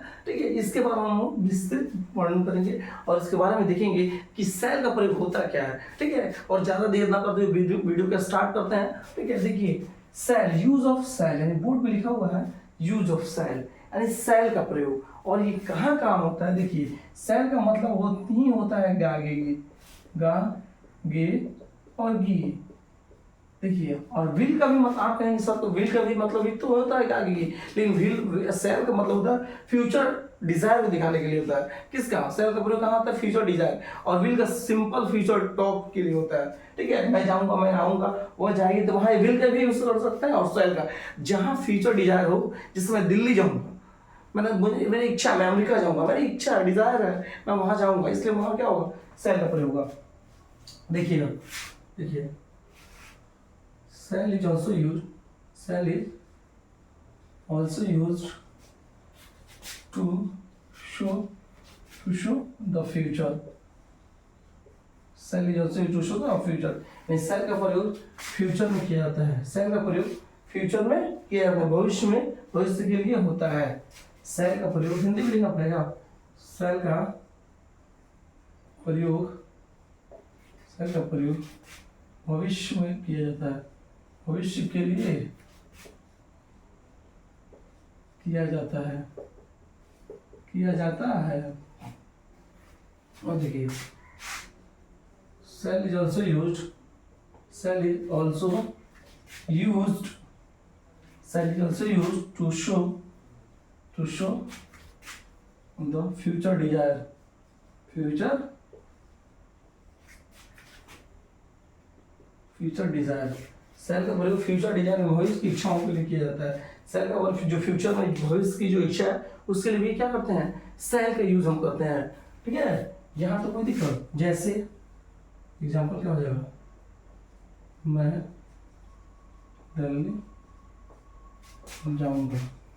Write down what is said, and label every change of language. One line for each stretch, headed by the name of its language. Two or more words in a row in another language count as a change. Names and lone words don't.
Hindi: ठीक है, इसके बारे में हम लोग विस्तृत वर्णन करेंगे और इसके बारे में देखेंगे कि सेल का प्रयोग होता क्या है। ठीक है, और ज्यादा देर ना करते हुए वीडियो का स्टार्ट करते हैं। ठीक है, देखिए सेल,
English: use of shall,
Hindi: यानी बोर्ड पे लिखा हुआ है
English: use of shall,
Hindi: यानी सेल का प्रयोग। और ये कहाँ कहाँ होता है? देखिए सेल का मतलब ही होता है गा गे गे, गा गे और गी। देखिए, और विल का भी मतलब आप कहेंगे सर तो विल का भी मतलब ही तो होता है गा गे गी, लेकिन विल सेल का मतलब होता है
English: future desire
Hindi: को दिखाने के लिए होता है। किसका? सेल का प्रयोग कहाँ होता है?
English: future desire.
Hindi: और विल का
English: simple future talk
Hindi: के लिए होता है। ठीक है, मैं जाऊंगा, मैं आऊंगा, वो जाएगी, तो वहां विल का भी यूज कर सकता है। और सेल का जहां
English: future desire
Hindi: हो, जैसे मैं दिल्ली जाऊंगा, मेरी इच्छा, मैं अमेरिका जाऊंगा, मेरी इच्छा डिजायर है, मैं वहां जाऊंगा, इसलिए वहां क्या होगा? सेल का प्रयोग होगा। देखिए ना, देखिए
English: shall is also use, shall is also use to show the future. shall is also use to show the future,
Hindi: सेल का प्रयोग फ्यूचर में किया जाता है। सेल का प्रयोग फ्यूचर में किया जाता है, भविष्य में, भविष्य के लिए होता है। सेल का प्रयोग हिंदी में लिखना पड़ेगा। सेल का प्रयोग, सेल का प्रयोग भविष्य में किया जाता है, भविष्य के लिए किया जाता है, किया जाता है। और देखिए
English: shall is also used, shall is also used, shall is also used to show the future desire, future desire.
Hindi: सेल का प्रयोग
English: future desire
Hindi: में भविष्य की इच्छाओं के लिए किया जाता है। सेल का प्रयोग जो फ्यूचर में भविष्य की जो इच्छा है उसके लिए भी क्या करते हैं? सेल का यूज हम करते हैं। ठीक है, यहाँ तो कोई दिक्कत, जैसे एग्जाम्पल क्या हो जाएगा? मैं दिल्ली जाऊंगा।